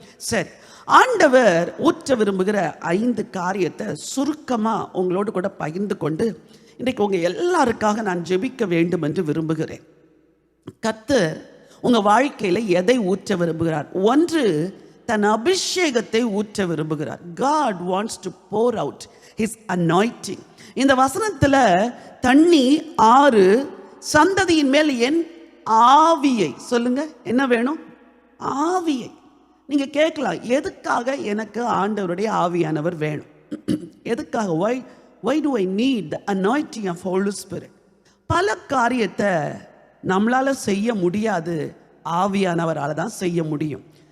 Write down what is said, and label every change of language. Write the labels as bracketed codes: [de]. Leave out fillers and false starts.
[ta] சரி, ஆண்டவர் ஊற்ற விரும்புகிற 5 காரியத்தை சுருக்கமாக உங்களோடு கூட பகிர்ந்து கொண்டு இன்றைக்கு உங்கள் எல்லாருக்காக நான் ஜெபிக்க வேண்டும் என்று விரும்புகிறேன். கர்த்தர் உங்கள் வாழ்க்கையில் எதை ஊற்ற விரும்புகிறார்? ஒன்று, தன் அபிஷேகத்தை ஊற்ற விரும்புகிறார். [en] God wants to pour out his anointing. [ta] இந்த வசனத்தில் தண்ணி, ஆறு, சந்ததியின் மேல் என் ஆவியை, சொல்லுங்க, என்ன வேணும்? ஆவியை. நீங்க கேட்கலாம், எதுக்காக எனக்கு ஆண்டவருடைய ஆவியானவர் வேணும்? எதுக்காக? [en] why do I need the anointing of Holy Spirit? [ta] பல காரியத்தை நம்மளால செய்ய முடியாது, ஆவியானவரால் தான் செய்ய முடியும்.